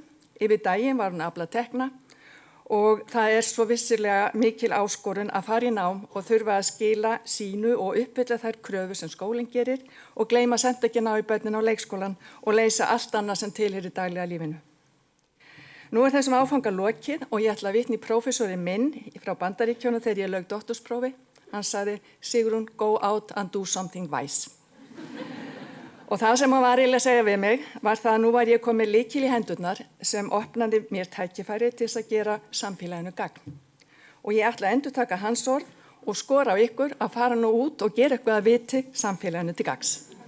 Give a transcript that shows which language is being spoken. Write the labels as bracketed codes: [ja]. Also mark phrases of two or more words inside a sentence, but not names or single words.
[is] Yfir daginn var hún að afla tekna og það svo vissilega mikil áskorun að fara í nám og þurfa að skila sínu og uppfylla þær kröfur sem skólinn gerir og gleyma að senda ekki ná í börnin á leikskólan og leysa allt annað sem tilheyrir daglega lífinu. Nú þessum áfanga lokið og ég ætla að vitna í prófessorinn minn frá Bandaríkjunum þegar ég lauk doktorsprófi. Hann sagði, Sigrún, [en] go out and do something wise. [is] Og það sem hann var eiginlega að segja við mig var það að nú var ég komið lykil í hendurnar sem opnaði mér tækifæri til þess að gera samfélaginu gagn. Og ég ætla að endurtaka hans orð og skora á ykkur að fara nú út og gera eitthvað að viti samfélaginu til gagns.